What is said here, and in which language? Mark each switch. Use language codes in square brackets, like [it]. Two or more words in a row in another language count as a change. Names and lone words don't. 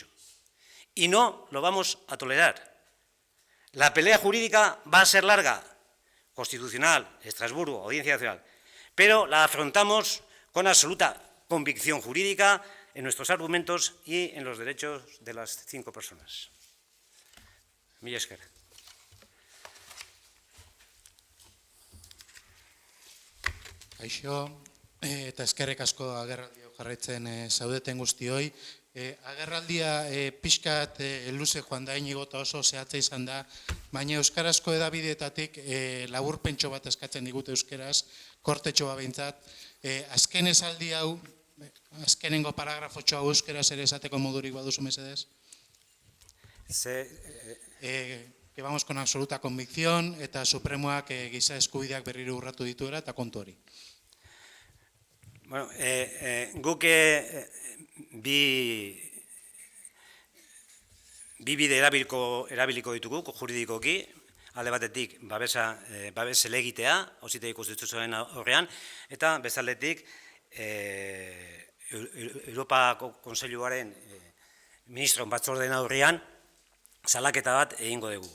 [es] Y no lo vamos a tolerar. La pelea jurídica va a ser larga, constitucional, Estrasburgo, Audiencia Nacional, pero la afrontamos con absoluta convicción jurídica en nuestros argumentos y en los derechos de las 5 personas. [eu] Mila esker. Kaixo, eta eskerrik asko agerraldia jarraitzen zaudeten guztioi. Agerraldia pixkat luze joan da, Inigo, eta oso zehatza izan da, baina euskarazko edabideetatik laburpentxo bat eskatzen digute euskeraz, kortetxo bat behintzat. Azken esaldi hau, azkenengo paragrafotxo hau euskeraz ere esateko modurik baduzu mesedez? [es] Que vamos con absoluta convicción [eu] eta Supremoak giza eskubideak berriro urratu dituela eta kontu hori. Bueno, guk bi bide erabiliko ditugu juridikoki, alde batetik babes helegitea, auzitegi konstituzionalaren aurrean, eta bestaldetik Europako Kontseiluaren ministroen batzordeen aurrean salaketa bat egingo dugu.